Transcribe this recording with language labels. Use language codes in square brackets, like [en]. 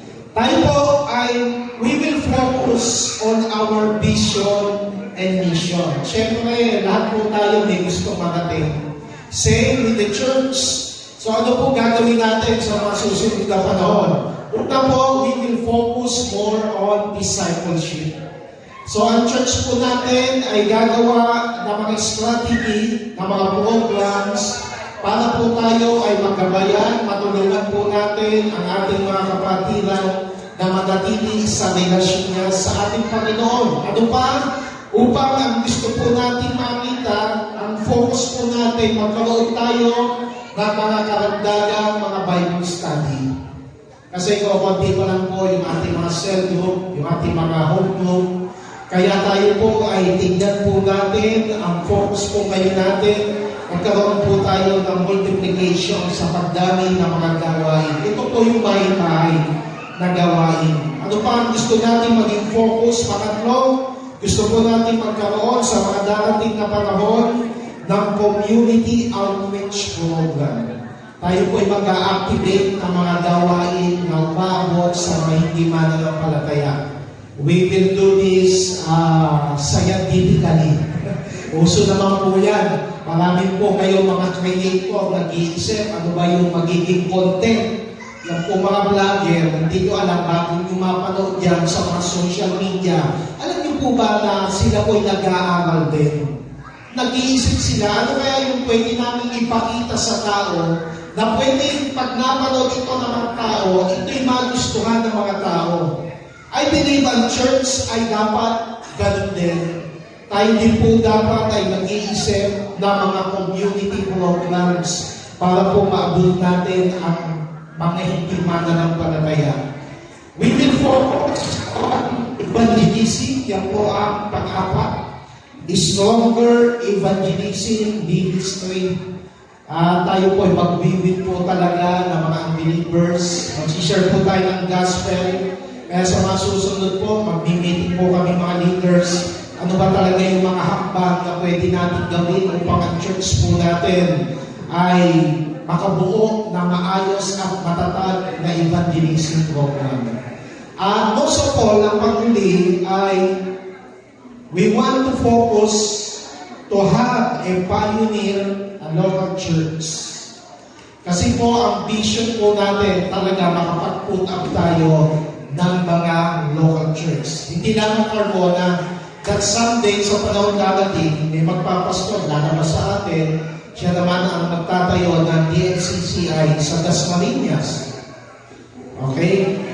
[tl] Tayo po ay [en] we will focus on our vision and mission. [tl] Siyempre, lahat po tayo may gusto marating. [en] Same with the church. [tl] So ano po gagawin natin sa mga susunod na panahon? Una po, [en] we will focus more on discipleship. [tl] So ang church po natin ay gagawa ng mga strategy, ng mga programs, para po tayo ay magabayan, matulungan po natin ang ating mga kapatiran na manatili sa relasyon niya sa ating Panginoon. Ano pa? Upang ang gusto po natin makita, ang focus po natin, magkaroon tayo ng mga karagdagang mga Bible study. Kasi konti pa lang po yung ating mga cell group, yung ating mga home group. Kaya tayo po ay tignan po natin, ang focus po ngayon natin, magkaroon po tayo ng multiplication sa pagdami ng mga gawain. Ito po yung bahay-bahay na gawain. Ano pa ang gusto natin maging focus? Pangatlo, gusto po natin magkaroon sa mga darating na panahon ng community outreach program. Tayo po ay mag-a-activate ng mga gawain na umaabot sa mga hindi mananampalataya. [en] We will do this scientifically. [tl] Uso naman po yan. Marami po kayo mga creator nag-iisip ano ba yung magiging content. Yan po mga vlogger, hindi ko alam bakit yung mapanood yan sa mga social media. Alam niyo po ba na sila po ay nag-aaral din? Nag-iisip sila, ano kaya yung pwede namin ipakita sa tao na pwede pag napanood ito ng mga tao, ito'y magustuhan ng mga tao. [en] I believe [tl] ang church ay dapat ganun din. Tayo din po dapat ay mag-iisip ng mga community programs para po maabot natin ang mga hindi mananampalataya. [en] We will focus on evangelism. [tl] Yan po ang pang-apat. [en] Stronger evangelism ministry. [tl] Tayo po ay mag-visit po talaga ng mga unbelievers. Mag-share po tayo ng gospel. Kaya sa mga susunod po, mag-meeting po kami mga leaders. Ano ba talaga yung mga hakbang na pwede natin gawin upang ang church po natin ay makabuo na maayos at matatag na evangelism program. [en] Most of all, [tl] ang panghuli ay [en] we want to focus to have a pioneer a local church. [tl] Kasi po, ang vision po natin talaga makapag-put up tayo ng mga local church. Hindi lang ang Carmona, [en] that someday [tl] sa panahon darating, may magpapastor, lalabas sa atin, siya naman ang magtatayo ng DMCCI sa Dasmariñas. Okay?